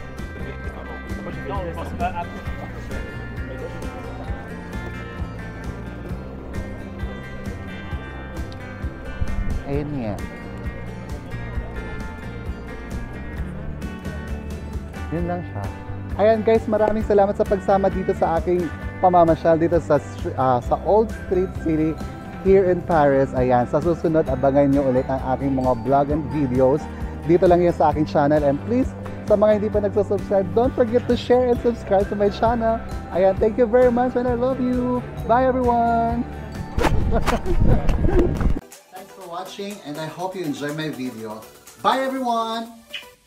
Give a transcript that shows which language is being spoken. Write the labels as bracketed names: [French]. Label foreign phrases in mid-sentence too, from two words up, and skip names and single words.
[French] non, je pense pas après. [Filipino] Ayan nga. Yun lang siya. Ayan guys, maraming salamat sa pagsama dito sa aking pamamasyal dito sa Old Street City [English] here in Paris. [Filipino] Ayan, sa susunod, abangan nyo ulit ang aking mga [English] vlog and videos. [Filipino] Dito lang yan sa aking channel. [English] And please, [Filipino] sa mga hindi pa nagsusubscribe, [English] don't forget to share and subscribe to my channel. Ayan, thank you very much and I love you. Bye everyone! Thanks for watching and I hope you enjoy my video. Bye everyone!